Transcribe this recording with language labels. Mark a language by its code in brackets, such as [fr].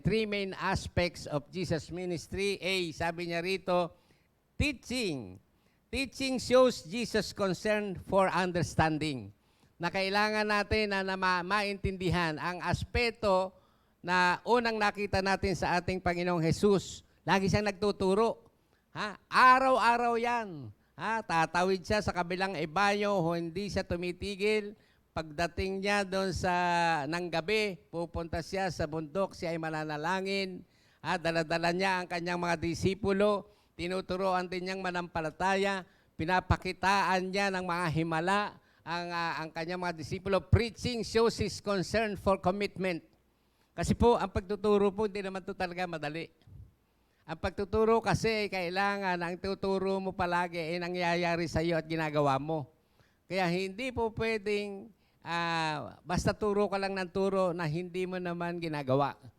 [en] 3 main aspects of Jesus' ministry. A, [tl] sabi niya rito, [en] teaching. Teaching shows Jesus' concern for understanding. [tl] Na kailangan natin na maintindihan ang aspeto na unang nakita natin sa ating Panginoong Jesus. Lagi siyang nagtuturo. Araw-araw yan. Tatawid siya sa kabilang ibayo, hindi siya tumitigil. Pagdating niya doon ng gabi, pupunta siya sa bundok, siya ay mananalangin. Dala-dala niya ang kanyang mga disipulo, tinuturoan din niyang manampalataya, pinapakitaan niya ng mga himala ang kanyang mga disipulo. [en] Preaching shows his concern for commitment. [tl] Kasi po, ang pagtuturo po, hindi naman ito talaga madali. Ang pagtuturo kasi, kailangan ang tuturo mo palagi ay nangyayari sa iyo at ginagawa mo. Kaya hindi po pwedeng basta turo ka lang ng turo na hindi mo naman ginagawa.